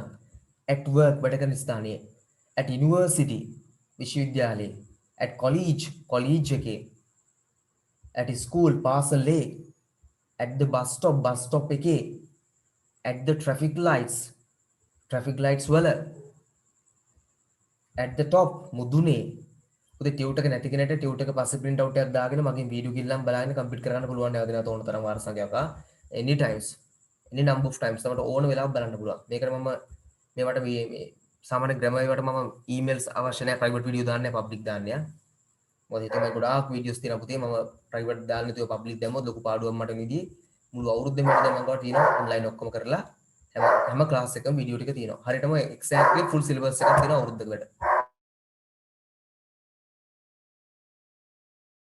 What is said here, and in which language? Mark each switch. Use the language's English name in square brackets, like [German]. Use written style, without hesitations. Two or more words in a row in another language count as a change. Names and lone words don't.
[English] at work [Sinhala] වැඩ කරන ස්ථානයේ. [English] at university [Sinhala] විශ්වවිද්‍යාලයේ. [English] at college එකේ. at school පාසලේ. at the bus stop එකේ. at the traffic lights වල. at the top [Sinhala] මුදුනේ. උදේ ටියුට් එක නැති කෙනෙක්ට ටියුට් එක පස්සේ [English] print out [Sinhala] එකක් දාගෙන මගෙන් වීඩියෝ කිල්ලම් බලාගෙන කම්ප්ලීට් කරගන්න පුළුවන් නේද නැත්නම් ඕන තරම් වාර සංඛ්‍යාවක් [English] any times any number of times [Sinhala] තමයි ඕන වෙලාවක බලන්න පුළුවන්. මේකට මම මේවට මේ සාමාන්‍ය grammar වලට මම emails අවශ්‍ය නැහැ private video දාන්නේ public දාන්නේ ආ. මොකද හිතේ මම ගොඩාක් videos තියෙනවා පුතේ මම private දාන්නේ නැතුව public දැම්මොත් ලොකු පාඩුවක් මට නිදී මුළු අවුරුද්දෙම මට දැන් මම ගාව තියෙනවා online ඔක්කොම කරලා හැම class එකකම video ටික තියෙනවා. හරියටම [English] exactly full syllabus [Sinhala] එකක් තියෙනවා අවුරුද්දකට.